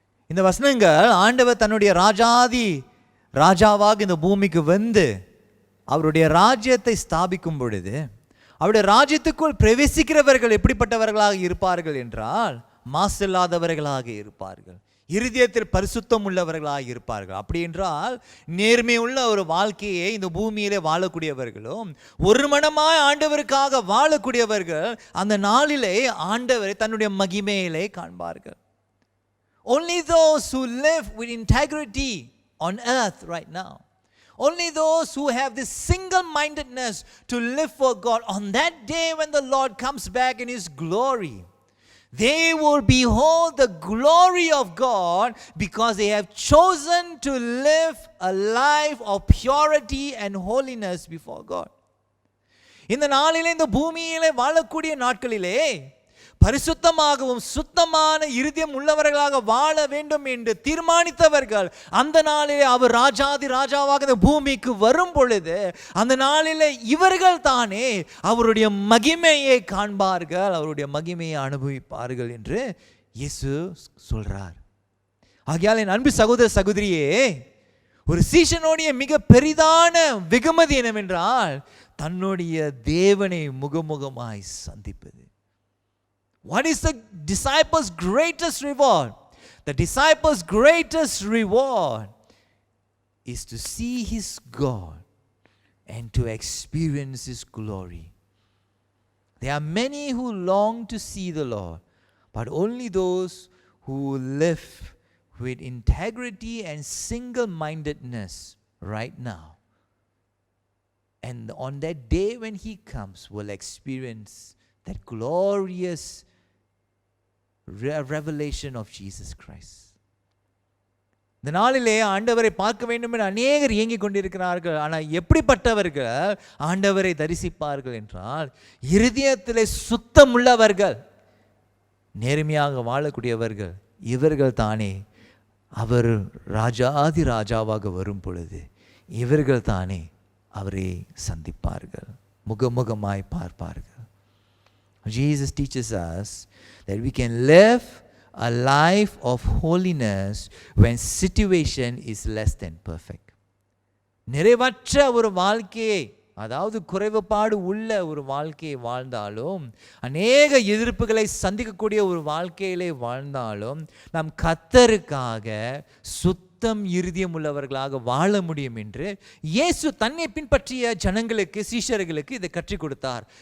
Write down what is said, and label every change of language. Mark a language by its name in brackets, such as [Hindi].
[Tamil] இந்த வசனங்கள் ஆண்டவர் தன்னுடைய ராஜாவாக இந்த பூமிக்கு வந்து அவருடைய ராஜ்யத்தை ஸ்தாபிக்கும் பொழுது அவருடைய ராஜ்யத்துக்குள் பிரவேசிக்கிறவர்கள் எப்படிப்பட்டவர்களாக இருப்பார்கள் என்றால் மாசில்லாதவர்களாக இருப்பார்கள், இருதயத்தில் பரிசுத்தம் உள்ளவர்களாக இருப்பார்கள். அப்படி என்றால் நேர்மை உள்ள ஒரு வாழ்க்கையை இந்த பூமியிலே வாழக்கூடியவர்களும் ஒரு மனமாய் ஆண்டவருக்காக வாழக்கூடியவர்கள் அந்த நாளிலே ஆண்டவரை தன்னுடைய மகிமையிலே காண்பார்கள். [English] Only those who live with integrity on earth right now, only those who have this single-mindedness to live for God, on that day when the Lord comes back in His glory, they will behold the glory of God because they have chosen to live a life of purity and holiness before God. [Tamil] இந்த நாளிலே இந்த பூமியிலே வாழக்கூடிய நாட்களிலே பரிசுத்தமாகவும் சுத்தமான இருதயம் உள்ளவர்களாக வாழ வேண்டும் என்று தீர்மானித்தவர்கள் அந்த நாளிலே அவர் ராஜாவாக இந்த பூமிக்கு வரும் பொழுது அந்த நாளிலே இவர்கள் தானே அவருடைய மகிமையை காண்பார்கள், அவருடைய மகிமையை அனுபவிப்பார்கள் என்று இயேசு சொல்றார். ஆகையால் என் அன்பு சகோதர சகோதரியே, ஒரு சீஷனுடைய மிக பெரிதான வெகுமதி என்னவென்றால் தன்னுடைய தேவனை முகமுகமாய் சந்திப்பது. [English] What is the disciples' greatest reward? The disciples' greatest reward is to see his God and to experience his glory. There are many who long to see the Lord, but only those who live with integrity and single-mindedness right now. And on that day when he comes, will experience that glorious revelation of Jesus Christ. [Tamil] இந்த நாளிலே ஆண்டவரை பார்க்க வேண்டும் என்று அநேகர் இயங்கிக் கொண்டிருக்கிறார்கள். ஆனால் எப்படிப்பட்டவர்கள் ஆண்டவரை தரிசிப்பார்கள் என்றால் இருதயத்திலே சுத்தமுள்ளவர்கள், நேர்மையாக வாழக்கூடியவர்கள். இவர்கள் தானே அவர் ராஜாவாக வரும் பொழுது இவர்கள் தானே அவரை சந்திப்பார்கள், முகமுகமாய் பார்ப்பார்கள். [English] Jesus teaches us that we can live a life of holiness when situation is less than perfect. [Tamil] நிறைவற்ற ஒரு வாழ்க்கையை, அதாவது குறைவுபாடு உள்ள ஒரு வாழ்க்கையை வாழ்ந்தாலும், அநேக எதிர்ப்புகளை சந்திக்கக்கூடிய ஒரு வாழ்க்கையிலே வாழ்ந்தாலும் நாம் கர்த்தருக்காக சுத்தம் இருதயம் உள்ளவர்களாக வாழ முடியும் என்று இயேசு தன்னை பின்பற்றிய ஜனங்களுக்கு, சீஷர்களுக்கு இதை கற்றுக் கொடுத்தார்.